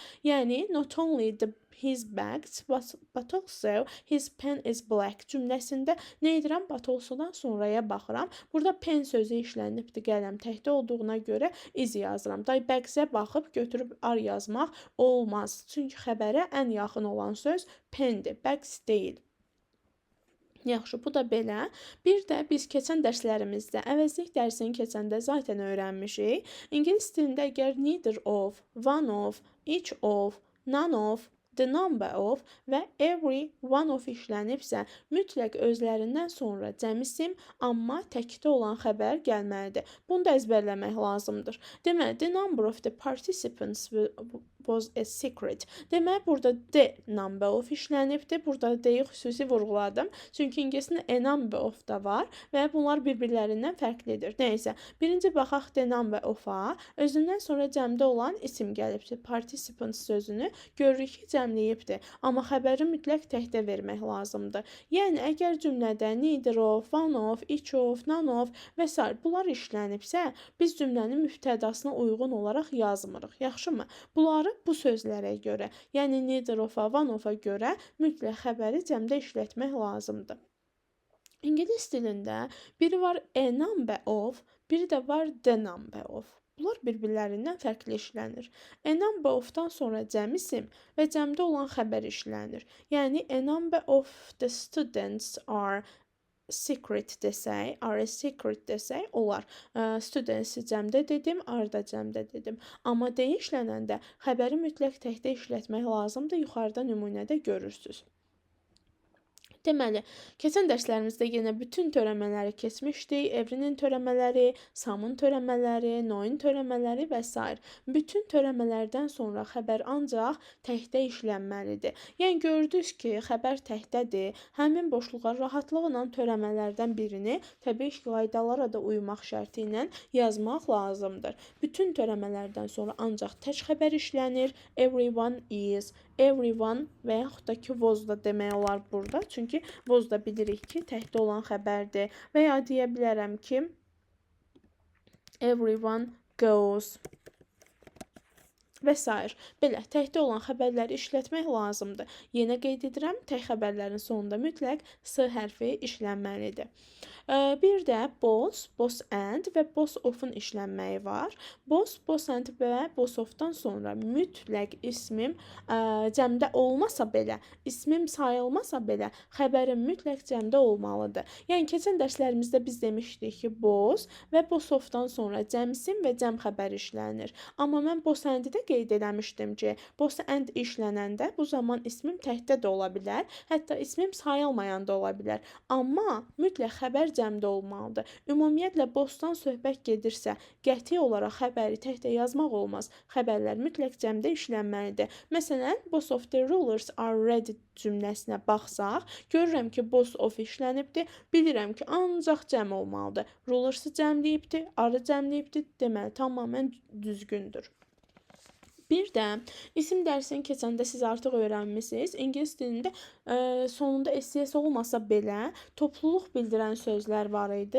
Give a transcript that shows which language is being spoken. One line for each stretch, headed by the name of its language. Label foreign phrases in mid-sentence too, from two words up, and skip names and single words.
Azerbaijani: Yəni,
English: not only his bags, but also his pen is black
Azerbaijani: cümləsində nə edirəm?
English: But also-
Azerbaijani: dan sonraya baxıram. Burada pen sözü işlənibdir, qələm təkdə olduğuna görə is yazıram. Bags-ə baxıb götürüb ar yazmaq olmaz. Çünki xəbərə ən yaxın olan söz pendir, bags deyil. Yaxşı, bu da belə. Bir də biz keçən dərslərimizdə, əvəzlik dərsini keçəndə zaten öyrənmişik. İngilis dilində əgər
English: neither of, one of, each of, none of, the number of
Azerbaijani: və
English: every one of
Azerbaijani: işlənibsə, mütləq özlərindən sonra cəmisim, amma təkdə olan xəbər gəlməlidir. Bunu da əzbərləmək lazımdır. Deməli,
English: the number of the participants was a secret.
Azerbaijani: Deməli, burada
English: the number of
Azerbaijani: işlənibdir. Burada the-yi xüsusi vurğuladım. Çünki ingilisində
English: a number of
Azerbaijani: da var və bunlar bir-birlərindən fərqlidir. Nəysə, birinci baxaq
English: the number of-
Azerbaijani: a. Özündən sonra cəmdə olan isim gəlibdir. Participants sözünü görürük ki, cəmləyibdir. Amma xəbəri mütləq təkdə vermək lazımdır. Yəni, əgər cümlədə
English: neither of, one of, each of, none of
Azerbaijani: və s. bunlar işlənibsə, biz cümlənin mübtədasına uyğun olaraq yazmırıq. Yaxşımı? Bunları bu sözlərə görə, yəni
English: neither of-
Azerbaijani: a,
English: one of-
Azerbaijani: a görə mütləq xəbəri cəmdə işlətmək lazımdır. İngilis dilində biri var
English: a number of,
Azerbaijani: biri də var
English: the number of.
Azerbaijani: Bunlar bir-birlərindən fərqli işlənir.
English: A number of-
Azerbaijani: dan sonra cəm isim və cəmdə olan xəbər işlənir. Yəni,
English: a number of the students are secret desək, are a secret
Azerbaijani: desək, olar. Students-i cəmdə dedim, are da cəmdə dedim. Amma D işlənəndə xəbəri mütləq təkdə işlətmək lazımdır. Yuxarıda nümunədə görürsünüz. Deməli, keçən dərslərimizdə yenə bütün törəmələri keçmişdik. Everinin törəmələri, Sam'ın törəmələri, No'nun törəmələri və s. Bütün törəmələrdən sonra xəbər ancaq təkdə işlənməlidir. Yəni, gördünüz ki, xəbər təkdədir. Həmin boşluğa rahatlıqla törəmələrdən birini təbii ki, qaydalara da uymaq şərti ilə yazmaq lazımdır. Bütün törəmələrdən sonra ancaq tək xəbər işlənir.
English: Everyone is, everyone
Azerbaijani: və yaxud da ki, was da demək olar burada. Çünki was da bilirik ki, təkdə olan xəbərdir. Və ya deyə bilərəm ki,
English: everyone goes və s.
Azerbaijani: Belə, təkdə olan xəbərləri işlətmək lazımdır. Yenə qeyd edirəm, tək xəbərlərin sonunda mütləq S hərfi işlənməlidir. Bir də
English: both, both and
Azerbaijani: və
English: both of-
Azerbaijani: un işlənməyi var.
English: Both, both and
Azerbaijani: və
English: both of-
Azerbaijani: dan sonra mütləq ismim cəmdə olmasa belə, ismim sayılmasa belə, xəbərim mütləq cəmdə olmalıdır. Yəni, keçən dərslərimizdə biz demişdik ki, both və
English: both of-
Azerbaijani: dan sonra cəm isim və cəm xəbər işlənir. Amma mən
English: both and-
Azerbaijani: də qeyd eləmişdim ki,
English: both and
Azerbaijani: işlənəndə bu zaman ismim təkdə də ola bilər, hətta ismim sayılmayan da ola bilər. Amma mütləq xəbər cəmdə olmalıdır. Ümumiyyətlə bothdan söhbət gedirsə, qəti olaraq xəbəri təkdə yazmaq olmaz. Xəbərlər mütləq cəmdə işlənməlidir. Məsələn,
English: both of the rulers are ready
Azerbaijani: cümləsinə baxsaq, görürəm ki,
English: both of işlənibdir.
Azerbaijani: Bilirəm ki, ancaq cəm olmalıdır. Rulers-ı cəmləyibdir, are cəmləyibdir, deməli tamamilə düzgündür. Bir də isim dərsini keçəndə siz artıq öyrənmisiniz. İngilis dilində sonunda SES olmasa belə topluluq bildirən sözlər var idi.